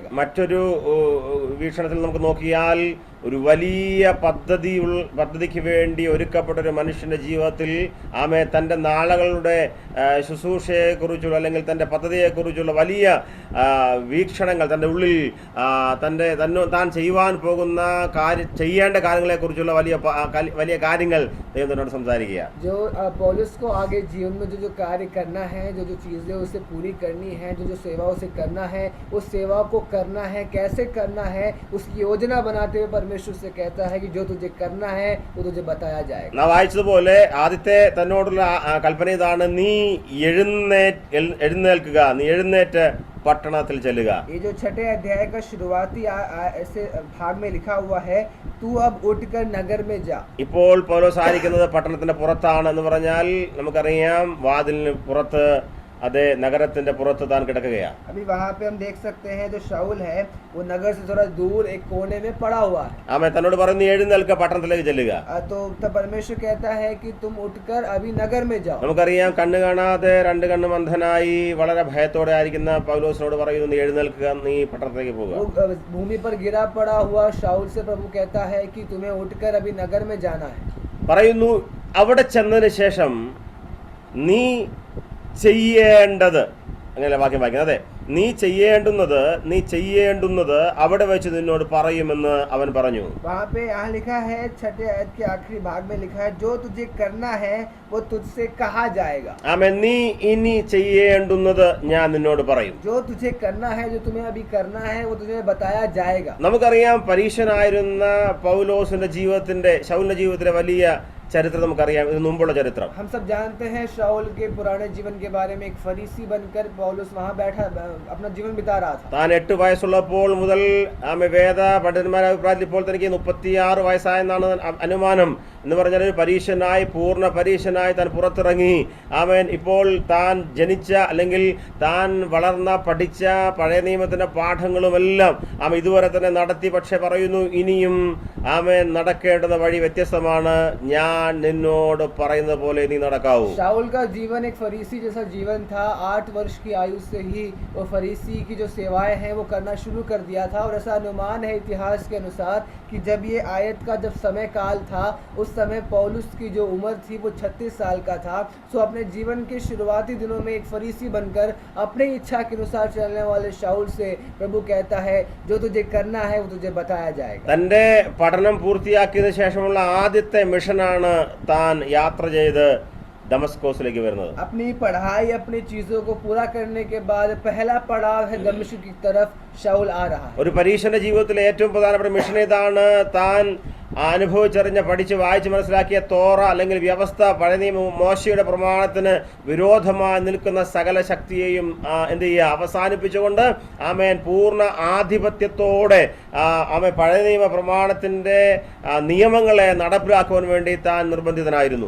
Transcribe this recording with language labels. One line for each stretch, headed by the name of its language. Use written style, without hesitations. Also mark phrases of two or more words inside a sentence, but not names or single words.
Malayalam: മറ്റൊരു വീക്ഷണത്തിൽ നമുക്ക് നോക്കിയാൽ ഒരു വലിയ പദ്ധതിക്ക് വേണ്ടി ഒരുക്കപ്പെട്ട ഒരു മനുഷ്യന്റെ ജീവിതത്തിൽ ആമേ തൻ്റെ നാളുകളുടെ ശുശ്രൂഷയെക്കുറിച്ചുള്ള അല്ലെങ്കിൽ തൻ്റെ പദ്ധതിയെക്കുറിച്ചുള്ള വലിയ വീക്ഷണങ്ങൾ തൻ്റെ ഉള്ളിൽ താൻ ചെയ്യുവാൻ പോകുന്ന ചെയ്യേണ്ട കാര്യങ്ങളെക്കുറിച്ചുള്ള വലിയ കാര്യങ്ങൾ ദൈവത്തിനോട് സംസാരിക്കുക.
Hindi: जो पौलुस को आगे जीवन में जो कार्य करना है, जो चीज़ें उसे पूरी करनी है, जो सेवा उसे करना है, उस सेवा को करना है, कैसे करना है, उसकी योजना बनाते हुए परमेश्वर से कहता है कि जो तुझे करना है वो तुझे बताया जाएगा.
Malayalam: നാം വായിച്ചതുപോലെ ആദ്യത്തെ തന്നോടുള്ള കൽപ്പന ഇതാണ്, നീ എഴുന്നേൽക്കുക, നീ എഴുന്നേറ്റ് പട്ടണത്തിൽ ചെല്ലുക.
Hindi: ये जो 6 अध्याय का शुरुआती ऐसे भाग में लिखा हुआ है, तू अब उठकर नगर में जा.
Malayalam: ഇപ്പോൾ പൗലോസ് ആയിരിക്കുന്നത് പട്ടണത്തിന്റെ പുറത്താണ് എന്ന് പറഞ്ഞാൽ നമുക്കറിയാം, വാതിലിന് പുറത്ത്, അതേ നഗരത്തിന്റെ പുറത്ത് താൻ കിടക്കുകയാണ്.
Hindi: अभी वहाँ पे हम देख सकते हैं जो शाऊल है वो नगर से थोड़ा दूर एक कोने में पड़ा हुआ है.
Malayalam: ആമേൻ, തന്നോട് പറഞ്ഞു എഴുന്നേൽക്ക, പട്ടണത്തിലേക്ക് ചെല്ലുക.
Hindi: तो तब परमेश्वर कहता है कि तुम उठकर अभी नगर में जाओ.
Malayalam: നമുക്കറിയാം, കണ്ണ് കാണാതെ 2 കണ്ണും അന്ധനായി വളരെ ഭയത്തോടെ ആയിരിക്കുന്ന പൗലോസിനോട് പറയുന്നു, നീ എഴുന്നേൽക്കുക, നീ പട്ടണത്തിലേക്ക് പോകുക.
Hindi: वो भूमि पर गिरा पड़ा हुआ शाऊल से प्रभु कहता है कि तुम्हें उठकर अभी नगर में जाना है.
Malayalam: പറയുന്നു, അവിടെ ചെന്നതിന് ശേഷം നീ ചെയ്യേണ്ടത്, അങ്ങനെയല്ല വാക്യം വായിക്കുന്നത്, അതെ, നീ ചെയ്യേണ്ടുന്നത് അവിടെ വെച്ച് നിന്നോട് പറയുമെന്ന് അവൻ പറഞ്ഞു.
Hindi: वहाँ पे यहाँ लिखा है 6 आयत के आखिरी भाग में लिखा है, जो तुझे करना है वो तुझसे कहा जाएगा.
Malayalam: ആമേൻ, നീ ഇനി ചെയ്യേണ്ടുന്നത് ഞാൻ നിന്നോട് പറയും.
Hindi: जो तुझे करना है, जो तुम्हें अभी करना है वो तुझे बताया जाएगा.
Malayalam: നമുക്കറിയാം, പരീശനായിരുന്ന പൗലോസിന്റെ ശൗലിന്റെ ജീവിതത്തിലെ വലിയ ചരിത്രം നമുക്കറിയാം, ഇതിനു മുമ്പുള്ള ചരിത്രം.
Hindi: हम सब जानते हैं शाऊल के पुराने जीवन के बारे में. एक फरीसी बनकर पौलुस वहाँ बैठा अपना जीवन बिता रहा था.
Malayalam: താൻ 8 വയസ്സുള്ളപ്പോൾ മുതൽ വേദ പണ്ഡിതന്മാരുടെ അഭിപ്രായത്തിൽ ഇപ്പോൾ തനിക്ക് 36 വയസ്സായെന്നാണ് അനുമാനം. എന്ന് പറഞ്ഞാൽ ഒരു പൂർണ്ണ പരീശനായി താൻ പുറത്തിറങ്ങി. ആമേൻ, ഇപ്പോൾ താൻ ജനിച്ച അല്ലെങ്കിൽ താൻ വളർന്ന പഠിച്ച പഴയ നിയമത്തിന്റെ പാഠങ്ങളുമെല്ലാം ഇതുവരെ തന്നെ നടത്തി. പക്ഷെ പറയുന്നു, ഇനിയും ആമേൻ നടക്കേണ്ടുന്ന വഴി വ്യത്യസ്തമാണ്, ഞാൻ നിന്നോട് പറയുന്നത് പോലെ നീ നടക്കാവൂ.
Hindi: शाऊल का जीवन एक फरीसी जैसा जीवन था. 8 वर्ष की आयु से ही वो फरीसी की जो सेवाएं हैं वो करना शुरू कर दिया था. और ऐसा अनुमान है इतिहास के अनुसार कि जब ये आयत का जब समय काल था, उस समय पौलुस की जो उम्र थी वो 36 साल का था. सो अपने जीवन के शुरुआती दिनों में एक फरीसी बनकर अपने इच्छा के अनुसार चलने वाले शाऊल से प्रभु कहता है, जो तुझे करना है वो तुझे बताया जाएगा.
Malayalam: തന്റെ പഠനം പൂർത്തിയാക്കിയതിനു ശേഷമുള്ള ആദ്യത്തെ മിഷനാണ് താൻ യാത്ര ചെയ്ത് दमस्कोസിലേക്ക് വരുന്നത്.
Hindi: अपनी पढ़ाई, अपनी चीजों को पूरा करने के बाद पहला पड़ाव है दमिश्क की तरफ शाऊल आ रहा है.
Malayalam: ഒരു പരീശന്റെ ജീവിതത്തിലെ ഏറ്റവും പ്രധാനപ്പെട്ട മിഷൻ ഇതാണ്, താൻ അനുഭവിച്ചറിഞ്ഞ പഠിച്ച് വായിച്ച് മനസ്സിലാക്കിയ തോറ അല്ലെങ്കിൽ വ്യവസ്ഥ, പഴയ നിയമ മോശയുടെ പ്രമാണത്തിന് വിരോധമായി നിൽക്കുന്ന സകല ശക്തിയെയും എന്ത് ചെയ്യുക, അവസാനിപ്പിച്ചുകൊണ്ട് ആമേൻ പൂർണ്ണ ആധിപത്യത്തോടെ പഴയ നിയമ പ്രമാണത്തിന്റെ നിയമങ്ങളെ നടപ്പിലാക്കുവാൻ വേണ്ടി താൻ നിർബന്ധിതനായിരുന്നു.